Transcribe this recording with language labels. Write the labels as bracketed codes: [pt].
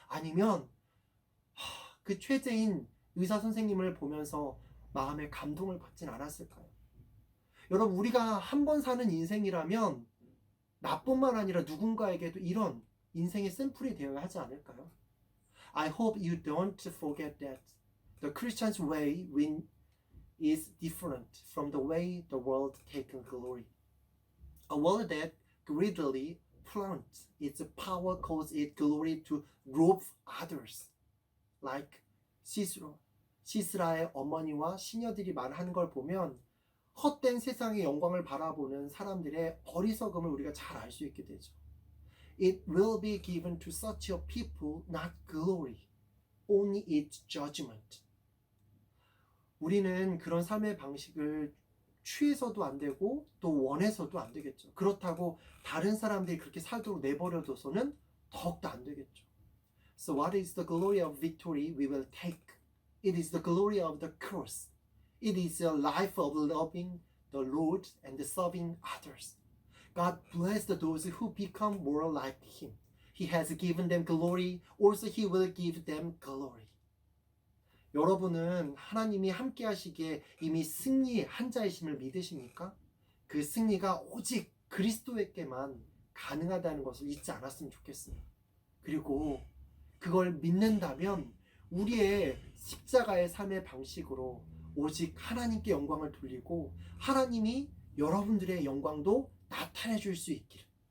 [ko] 아니면 그 최재인 의사 선생님을 보면서 마음에 감동을 받진 않았을까요? 여러분, 우리가 한 번 사는 인생이라면 나뿐만 아니라 누군가에게도 이런 인생의 샘플이 되어야 하지 않을까요? [en] I hope you don't forget that the Christian's way is different from the way the world takes glory. A world that greedily flaunts its power calls it glory to rob others. [ko] Like 시스라의 어머니와 시녀들이 말하는 걸 보면 헛된 세상의 영광을 바라보는 사람들의 어리석음을 우리가 잘 알 수 있게 되죠. [en] It will be given to such a people not glory, only its judgment. [ko] 우리는 그런 삶의 방식을 취해서도 안 되고 또 원해서도 안 되겠죠. 그렇다고 다른 사람들이 그렇게 살도록 내버려둬서는 더욱더 안 되겠죠. [en] So what is the glory of victory we will take? It is the glory of the cross. It is a life of loving the Lord and serving others. God bless those who become more like Him. He has given them glory, also He will give them glory. [ko] 여러분은 하나님이 함께 하시기에 이미 승리한 자이심을 믿으십니까? 그 승리가 오직 그리스도에게만 가능하다는 것을 잊지 않았으면 좋겠어요. 그리고 그걸 믿는다면 우리의 십자가의 삶의 방식으로 오직 하나님께 영광을 돌리고 하나님이 여러분들의 영광도 나타내 줄 수 있기를.